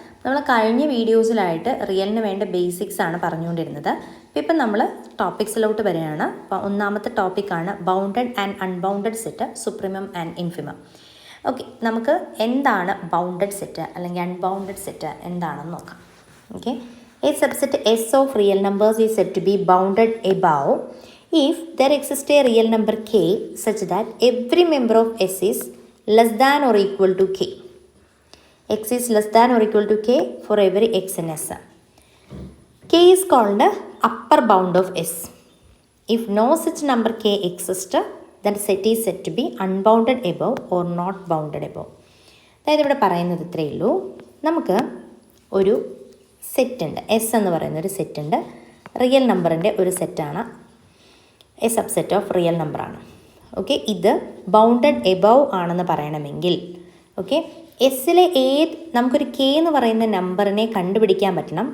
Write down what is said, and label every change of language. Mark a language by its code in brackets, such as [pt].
[ml] നമ്മൾ കഴിഞ്ഞ വീഡിയോസിലായിട്ട് റിയലിന് വേണ്ട ബേസിക്സ് ആണ് പറഞ്ഞുകൊണ്ടിരുന്നത്. ഇപ്പം നമ്മൾ ടോപ്പിക്സിലോട്ട് വരികയാണ്. അപ്പോൾ ഒന്നാമത്തെ ടോപ്പിക്കാണ് bounded and unbounded set, supremum and infimum. Okay, നമുക്ക് എന്താണ് ബൗണ്ടഡ് സെറ്റ് അല്ലെങ്കിൽ അൺബൗണ്ടഡ് സെറ്റ് എന്താണെന്ന് നോക്കാം. [en] Okay, a subset S of real numbers is set to be bounded above if there exists a real number k such that every member of S is less than or equal to k. X is less than or equal to k for every x in S. K is called the upper bound of S. If no such number k exists, then set is said to be unbounded above or not bounded above. [ml] അതായത് ഇവിടെ പറയുന്നത് ഇത്രയേ ഉള്ളൂ. നമുക്ക് ഒരു set ഉണ്ട്, S എന്ന് പറയുന്ന ഒരു സെറ്റ് ഉണ്ട്. റിയൽ നമ്പറിൻ്റെ ഒരു സെറ്റാണ്, എ സബ്സെറ്റ് ഓഫ് റിയൽ നമ്പറാണ്. ഓക്കെ, ഇത് ബൗണ്ടഡ് എബവ് ആണെന്ന് പറയണമെങ്കിൽ ഓക്കെ എസ്സിലെ നമുക്കൊരു കെ എന്ന് പറയുന്ന നമ്പറിനെ കണ്ടുപിടിക്കാൻ പറ്റണം.